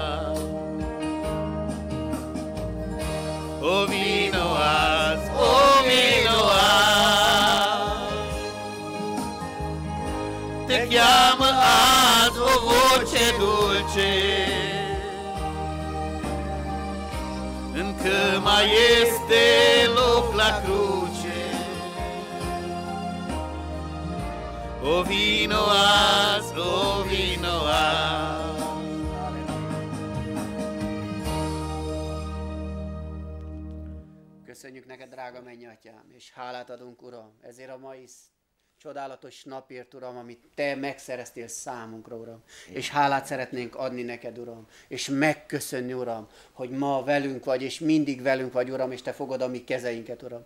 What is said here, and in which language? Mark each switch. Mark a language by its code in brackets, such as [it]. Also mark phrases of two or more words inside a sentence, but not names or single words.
[ro] O vino azi, o vino azi, te cheamă azi o voce dulce, încă mai este loc la cruce. O vino azi, o vino azi. [hu] Köszönjük neked, drága mennyatyám, és hálát adunk, Uram, ezért a mai csodálatos napért, Uram, amit Te megszereztél számunkra, Uram. És hálát szeretnénk adni neked, Uram, és megköszönni, Uram, hogy ma velünk vagy, és mindig velünk vagy, Uram, és Te fogod a mi kezeinket, Uram.